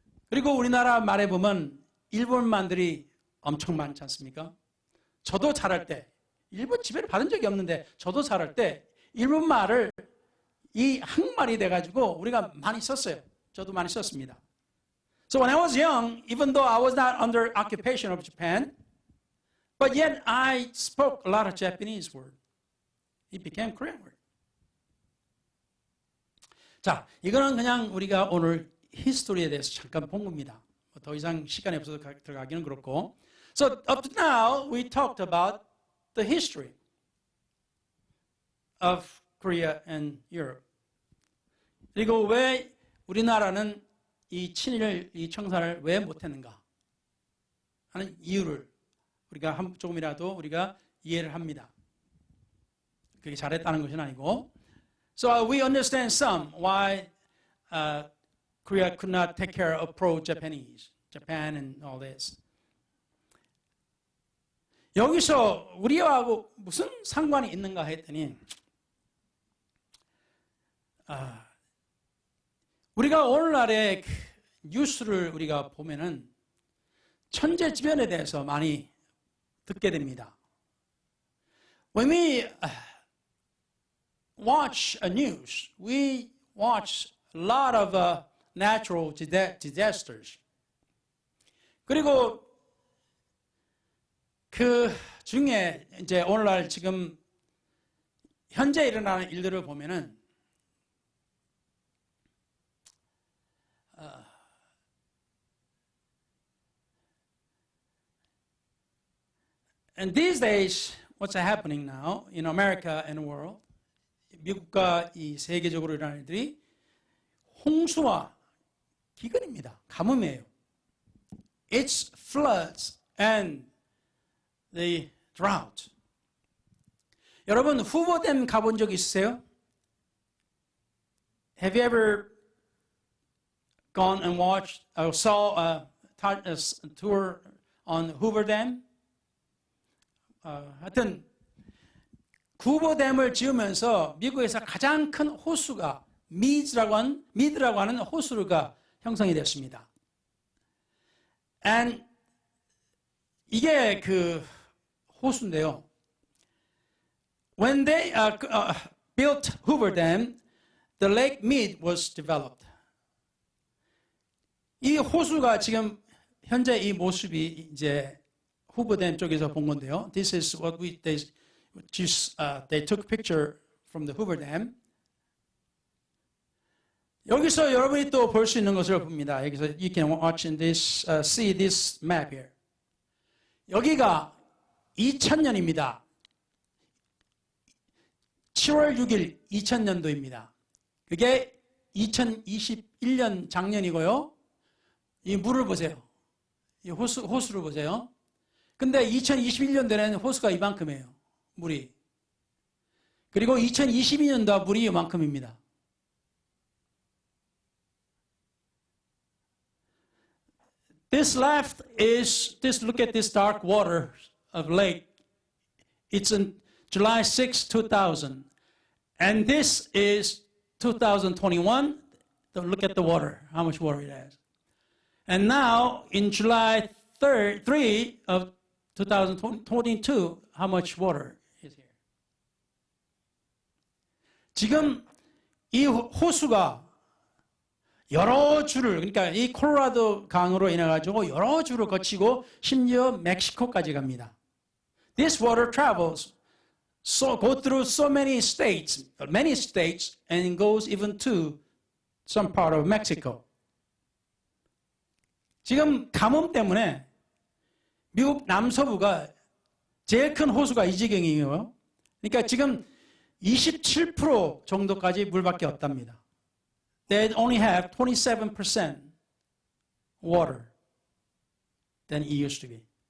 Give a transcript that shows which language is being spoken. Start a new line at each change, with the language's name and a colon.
Korean: 그리고 우리나라 말에 보면 일본말들이 엄청 많지 않습니까? 저도 자랄 때, 일본 지배를 받은 적이 없는데 저도 자랄 때 일본말을 이 한말이 돼가지고 우리가 많이 썼어요. 저도 많이 썼습니다.
English: So when I was young, even though I was not under occupation of Japan, but yet I spoke a lot of Japanese word. It became Korean word.
Korean: 자, 이거는 그냥 우리가 오늘 히스토리에 대해서 잠깐 본 겁니다. 더 이상 시간이 없어서 들어가기는 그렇고.
English: So up to now, we talked about the history of Korea and Europe.
Korean: 그리고 왜 우리나라는 이 친일, 이 청사를 왜 못했는가 하는 이유를 우리가 조금이라도 우리가 이해를 합니다. 그게 잘했다는 것은 아니고.
English: So we understand some why Korea could not take care of pro-Japanese, Japan and all this.
Korean: 여기서 우리하고 무슨 상관이 있는가 했더니 우리가 오늘날의 뉴스를 우리가 보면은 천재지변에 대해서 많이 듣게 됩니다.
English: When we watch a news, we watch a lot of natural disasters.
Korean: 그리고 그 중에 이제 오늘날 지금 현재 일어나는 일들을 보면은
English: And these days, what's happening now in America and the world?
Korean: 미국과 이 세계적으로 일어나는 일들이 홍수와 기근입니다. 가뭄이에요.
English: It's floods and the drought.
Korean: 여러분 후보댐 가본 적 있으세요?
English: Have you ever gone and watched or saw a tour on Hoover Dam?
Korean: 하여튼 후보댐을 지으면서 미국에서 가장 큰 호수가 미드라고 하는 호수가 형성이 됐습니다.
English: And
Korean: 이게 그 호수인데요.
English: When they built Hoover Dam, the Lake Mead was developed.
Korean: 이 호수가 지금 현재 이 모습이 이제 후보댐 쪽에서 본 건데요.
English: This is what they took picture from the Hoover Dam.
Korean: 여기서 여러분이 또 볼 수 있는 것을 봅니다. 여기서
English: you can watch in this, see this map here.
Korean: 여기가 2000년입니다. 7월 6일 2000년도입니다. 그게 2021년 작년이고요. 이 물을 보세요. 이 호수를 보세요. 근데 2021년도에는 호수가 이만큼이에요. 물이. 그리고 2022년도 물이 이만큼입니다.
English: This left is, look at this dark water of lake. It's in July 6, 2000. And this is 2021. Don't look at the water, how much water it has. And now, in July 3 of 2022, how much water is here?
Korean: 지금 이 호수가 여러 주를, 그러니까 이 콜로라도 강으로 인해 가지고 여러 주를 거치고 심지어 멕시코까지 갑니다.
English: This water travels, go through so many states, and goes even to some part of Mexico.
Korean: 지금 가뭄 때문에 미국 남서부가 제일 큰 호수가 이 지경이에요. 그러니까 지금 27% 정도까지 물밖에 없답니다.
English: They only have 27% water than it used to be.